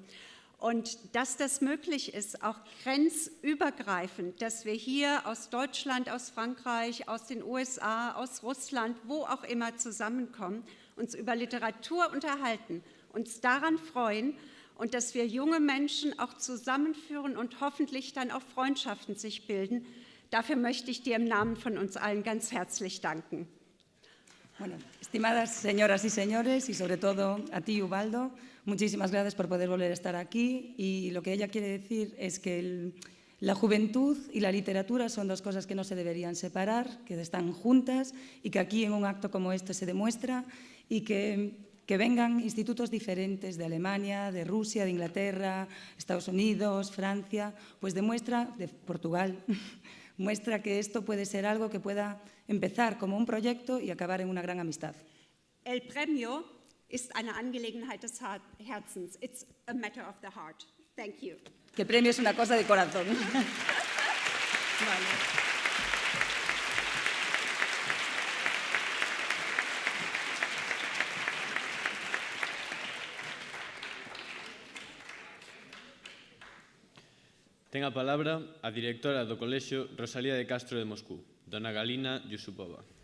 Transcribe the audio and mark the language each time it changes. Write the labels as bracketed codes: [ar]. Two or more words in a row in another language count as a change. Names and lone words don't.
[de] Und dass das möglich ist, auch grenzübergreifend, dass wir hier aus Deutschland, aus Frankreich, aus den USA, aus Russland, wo auch immer zusammenkommen, uns über Literatur unterhalten, uns daran freuen, und dass wir junge Menschen auch zusammenführen und hoffentlich dann auch Freundschaften sich bilden. Dafür möchte ich dir im Namen von uns allen ganz herzlich danken. [es] Bueno, estimadas señoras y señores, y sobre todo a ti, Ubaldo, muchísimas gracias por poder volver a estar aquí. Y lo que ella quiere decir es que la juventud y la literatura son dos cosas que no se deberían separar, que están juntas y que aquí en un acto como este se demuestra y que vengan institutos diferentes de Alemania, de Rusia, de Inglaterra, Estados Unidos, Francia, pues demuestra, de Portugal, muestra que esto puede ser algo que pueda empezar como un proyecto y acabar en una gran amistad. El premio [de] ist eine Angelegenheit des Herzens. [en] It's a matter of the heart. Thank you. [es] Que el premio es una cosa de corazón. Vale. [gl] Ten a palabra a directora do Colexio Rosalía de Castro de Moscú, dona Galina Yusupova.